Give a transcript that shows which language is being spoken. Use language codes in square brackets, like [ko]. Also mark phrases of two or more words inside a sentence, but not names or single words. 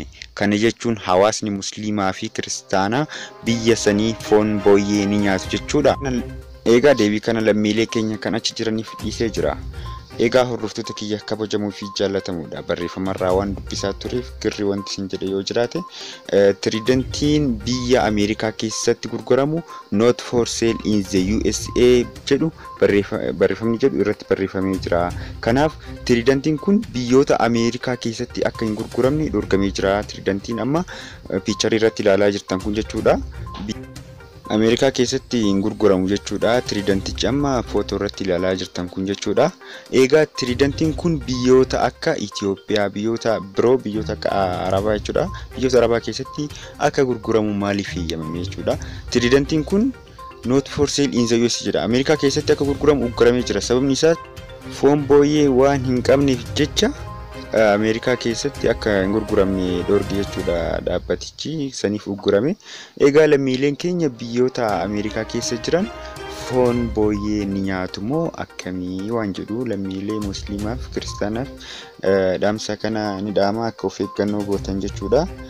[om] Kana jechuun hawaasni musliimaa fi kiristaanaa biyya sanii foon booyyee ni nyaatu jechuudha. Egaa deebii kana lammiilee keenya kan achi jiraniif dhiisee jira. Egaa hordoftoota kiyya kabajamuu fi jaallatamuudha. Barreeffamarraa waan dubbisaa tureef girri wanti isin jedhe yoo jiraate tiriidantiin biyya Ameerikaa keessatti gurguramu [en] not for sale in the USA [om] jedhu barreeffamni jedhu irratti barreeffamee jira. Kanaaf tiriidantiin kun biyyoota Ameerikaa keessatti akka hin gurguramne dhorkamee jira. Tiriidantiin amma piicharii irratti ilaalaa jirtan kun jechuudha. Ameerikaa keessatti hin gurguramu jechuudha. Tiriidantichi amma footoo irratti ilaalaa jirtan kun jechuudha. Egaa tiriidantiin kun biyyoota akka Itoophiyaa, biyyoota biroo, biyyoota akka Arabaa jechuudha. Biyyoota Arabaa keessatti akka gurguramu maaliif eeyyamame jechuudha. Tiriidantiin kun [en] not for sale in the US [om] jedha. Ameerikaa keessatti akka gurguramu ugguramee jira. Sababni isaa foon booyyee waan hin qabneef jecha Ameerikaa keessatti akka hin gurguramne dhorge jechuudha dhaabbatichi saniif uggurame. Egaa lammiileen keenya biyyoota Ameerikaa keessa jiran foon booyyee ni nyaatu moo akkamii waan jedhu lammiilee musliimaaf kiristaanaaf dhaamsa kana ni dhaama akka of eeggannoo gootan jechuudha.